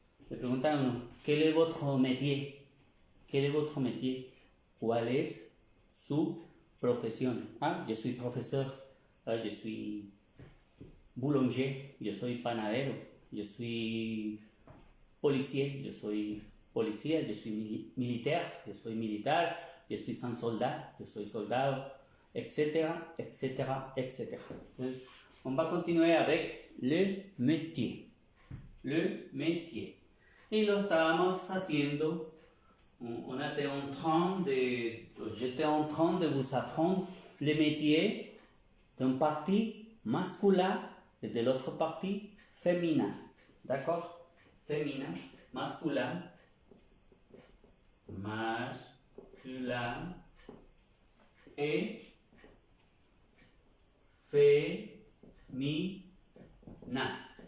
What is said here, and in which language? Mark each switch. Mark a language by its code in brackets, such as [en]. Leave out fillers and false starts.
[es] Le preguntan a uno, [fr] ¿quel est votre métier? ¿Quel est votre métier? [es] ¿Cuál es su profesión? Ah, yo soy profesor. Ah, yo soy boulanger. Yo soy panadero. Yo soy policía, yo soy [fr] policía, je suis militaire, je suis militar, je suis un soldat, je suis soldado, etcétera, etcétera, etcétera. Entonces, on va continuer avec le métier. Le métier. [es] Y lo estábamos haciendo. [fr] J'étais en train de vous apprendre les métiers d'un parti masculin et de l'autre parti féminin. D'accord? Féminin, masculin, masculin et féminin.